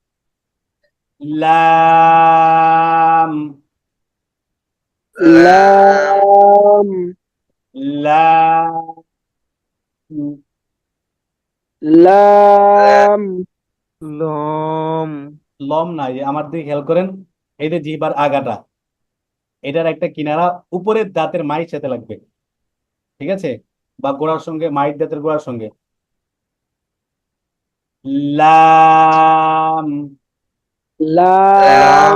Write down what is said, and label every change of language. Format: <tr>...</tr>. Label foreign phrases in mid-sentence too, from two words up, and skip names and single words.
<bn>লাম। লাম লাম, লাম। লাম, লম, লম নাই, আমার দিকে খেয়াল করেন। এই যে জিহ্বার আগাটা, এটার একটা কিনারা উপরের দাঁতের মায়ের সাথে লাগবে, ঠিক আছে? বা গোড়ার সঙ্গে, মায়ের দাঁতের গোড়ার সঙ্গে। লাম। লাম,</bn>